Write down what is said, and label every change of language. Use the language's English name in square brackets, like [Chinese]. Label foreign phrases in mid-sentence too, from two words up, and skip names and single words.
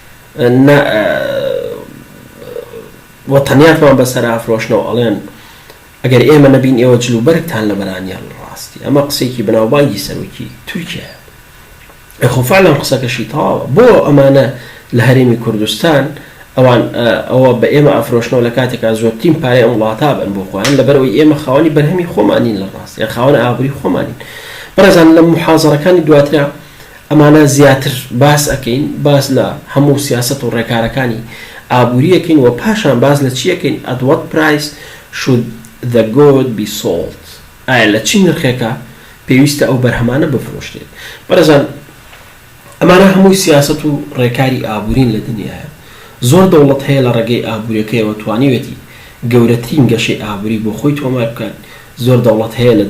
[Central Kurdish] وەتەنیاتمان بەسەر ئافرۆشنەوە ئەڵێن ئەگەر ئێمە نەبین ئێوە جلوبەرگتان لە بەرانیان ڕاستی ئەمە قسێکی بەناوبانگی سەرۆکی تورکیا خۆ فعلا قسەکەشی تەواوە بۆ ئەمانە لە هەرێمی کوردستان ئەوە بە ئێمە ئەفرۆشنەوە لە کاتێکا زۆرترین پارەی ئەم وڵاتە بن بۆ خۆیان لەبەرەوەی ئێمە خاوەنی بەرهەمی خۆمانین لە ڕاست یا خاوەنە ئابووری خۆمانین بەڕێزان لە محازەرەکانی دواترا ئەمانە زیاتر باس ئەەکەین باس لە هەموو سیاسەت و ڕێکارەکانی ئابووری ئەەکەین و پاشان باز لە چی ئەەکەین at [English] what price should the gold be sold [Central Kurdish] ئایا لە چی نرخێکە پێویستە ئەو بەرهەمانە بفرۆشتێت بەڕێزان ئەمانە هەمووی سیاسەت و ڕێکاری ئابوورین لە دنیاە زۆر دەوڵەت هەیە لە ڕێگەی ئابوووریەکەیەوە توانیوێتی گەورەترین گەشەی ئابووری بۆ خۆی تۆمار بکات زۆر دەوڵەت هەیە لە